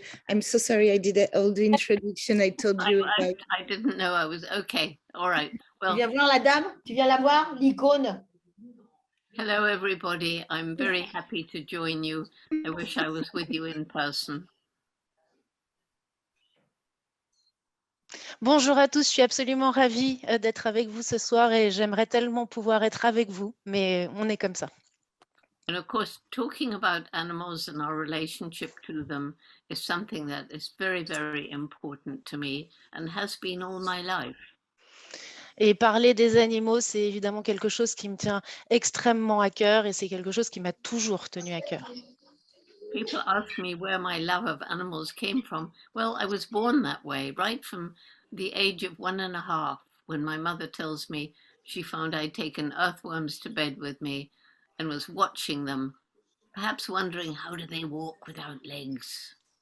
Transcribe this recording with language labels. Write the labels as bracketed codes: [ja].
[en] I'm so sorry I did all the introduction. I told you. I didn't know I was okay. All right. Well, [fr] tu viens voir la dame? Tu viens la voir, l'icône? [en] Hello, everybody. I'm very happy to join you. I wish I was with you in person. [fr] Bonjour à tous, je suis absolument ravie d'être avec vous ce soir et j'aimerais tellement pouvoir être avec vous, mais on est comme ça. [en] And of course, talking about animals and our relationship to them is something that is very, very important to me and has been all my life. [fr] Et parler des animaux, c'est évidemment quelque chose qui me tient extrêmement à cœur et c'est quelque chose qui m'a toujours tenu à cœur. [en] People ask me where my love of animals came from. Well, I was born that way, right from the age of 1.5, when my mother tells me she found I'd taken earthworms to bed with me and was watching them, perhaps wondering how do they walk without legs.